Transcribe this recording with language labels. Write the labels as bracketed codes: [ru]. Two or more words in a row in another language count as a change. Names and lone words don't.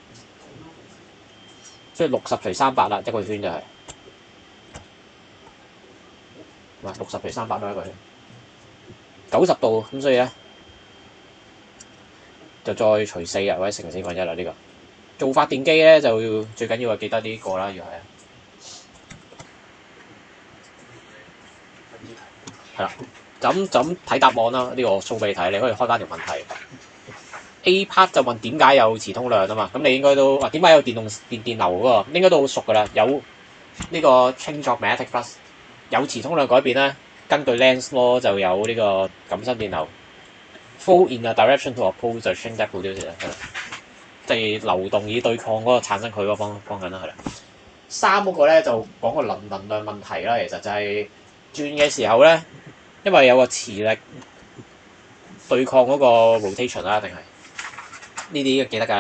[yue] 所以60除300啦，一個圈就係。60除300都一個圈。90度咁，所以咧就再除4或者乘4分1啦。呢個做發電機咧就要最緊要係記得呢個啦，要係係啦，就咁睇答案啦。呢個我 show 俾你睇，你可以開翻條問題。A part 就問點解有磁通量啊嘛，咁你應該都點解有電流嗰個應該都好熟噶啦。有呢個 [en] change of magnetic flux， [yue] 有磁通量改變咧，根據 Lenz law 就有呢個感生電流 [en] flow in a direction to oppose the change that produces， [yue] 即係流動以對抗嗰個產生佢嗰個方向啦，係啦。3嗰個咧就講個能量問題啦，其實就係轉嘅時候咧，因為有個磁力對抗嗰個 rotation 啦，定係呢啲記得㗎。